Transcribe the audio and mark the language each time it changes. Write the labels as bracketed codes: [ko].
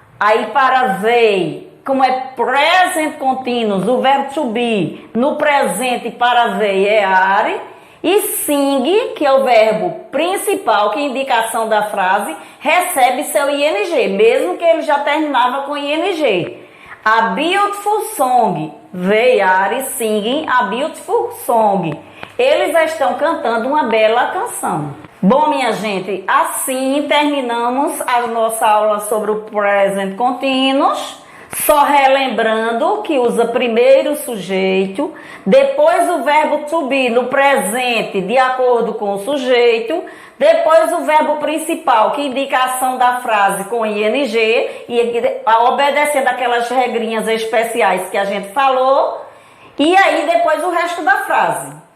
[pt] Aí para they, como é present continuous, o verbo to be no presente para they é are. E sing, que é o verbo principal, que é a indicação da frase, recebe seu ing, mesmo que ele já terminava com ing. [en] A beautiful song, they are singing a beautiful song. [pt] Eles estão cantando uma bela canção. Bom, minha gente, assim terminamos a nossa aula sobre o present continuous. Só relembrando que usa primeiro o sujeito, depois o verbo to be no presente de acordo com o sujeito, depois o verbo principal, que indica a ação da frase com ing, e obedecendo aquelas regrinhas especiais que a gente falou, e aí depois o resto da frase.